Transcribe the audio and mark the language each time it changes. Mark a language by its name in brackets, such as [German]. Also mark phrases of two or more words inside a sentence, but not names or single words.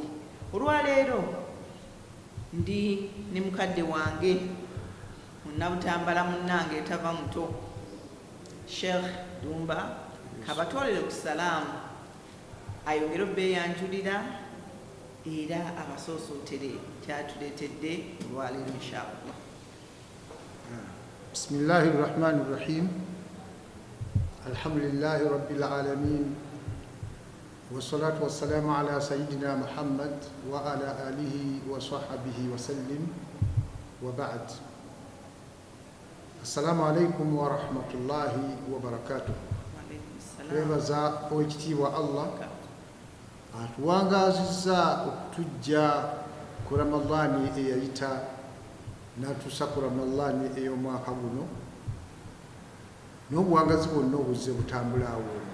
[Ganda] Olwaleero ndi ne mukadde wange munnabutambala munnange etava muto, Sheikh Dumba, kabatwalire ku salaamu ayongere obbeeyanjulira era abasoosootere kyatuleetedde olwaleero inshaallah. [Arabic] بسم الله الرحمن الرحيم. الحمد لله رب العالمين. والصلاة والسلام على سيدنا محمد وعلى آله وصحبه وسلم وبعد. السلام عليكم ورحمة الله وبركاته. [Ganda] Twebaza oweekitiibwa Allah atuwangaazizza okutujja ku Ramadan eyayita n'atuusa ku Ramadan ey'omwaka guno, n'obuwangazi bwonna obuzze butambulaawo.